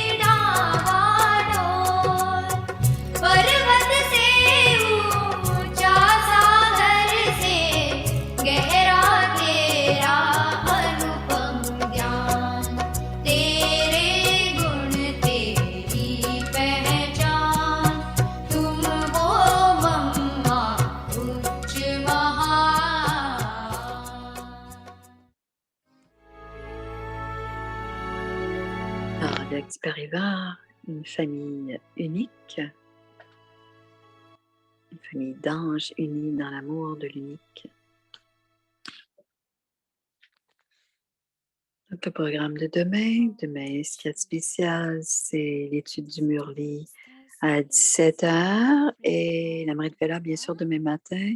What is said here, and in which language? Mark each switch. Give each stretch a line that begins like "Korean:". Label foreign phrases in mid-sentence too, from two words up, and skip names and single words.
Hindi: डावाडोल पर्वत से ऊंचा सागर से गहरा तेरा अनुपम ज्ञान तेरे गुण तेरी पहचान तुम हो मम्मा उच्च महान
French: Alors, Alex Parivar, une famille unique, une famille d'anges unis dans l'amour de l'unique. Donc, le programme de demain, ce qu'il y a de spécial, c'est l'étude du Murli à 17 h et la Mrit Vela, bien sûr, demain matin.